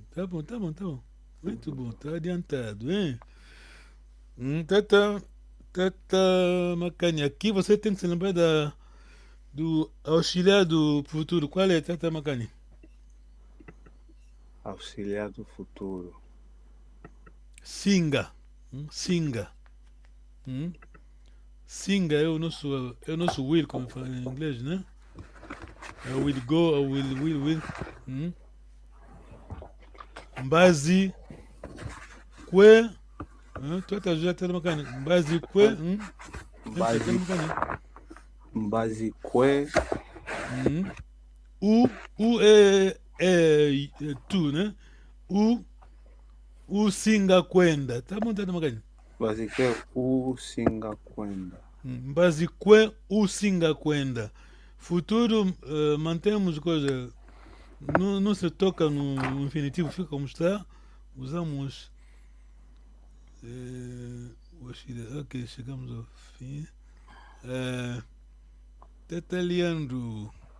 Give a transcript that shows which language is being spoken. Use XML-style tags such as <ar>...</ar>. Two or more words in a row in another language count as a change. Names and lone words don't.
<pt>Tá bom. Muito bom, tá adiantado, hein? Tata Makani, aqui você tem que se lembrar do auxiliar do futuro. Qual é, Tata Makani? Auxiliar do futuro.</pt> <kg>Singa.</kg> <pt>Singa é o nosso will, como fala em inglês, né?</pt> <en>I will go, I will.</en> <kg>Mbazi, kwe.</kg> <pt>Tu tá já tendo Makani.</pt> <kg>Mbazi, kwe. Mbazi, kwe.</kg> <pt>U é tu, né?</pt> <kg>U singa kwenda.</kg> <pt>Tá bom, Tata Makani?</pt> <kg>Mbazi, kwe, u singa kwenda. Mbazi, kwe, u singa kwenda.</kg> <pt>Futuro, mantemos coisa. Não se toca no infinitivo, fica como está. Usamos. Ok, chegamos ao fim. Tata Leandro.</pt>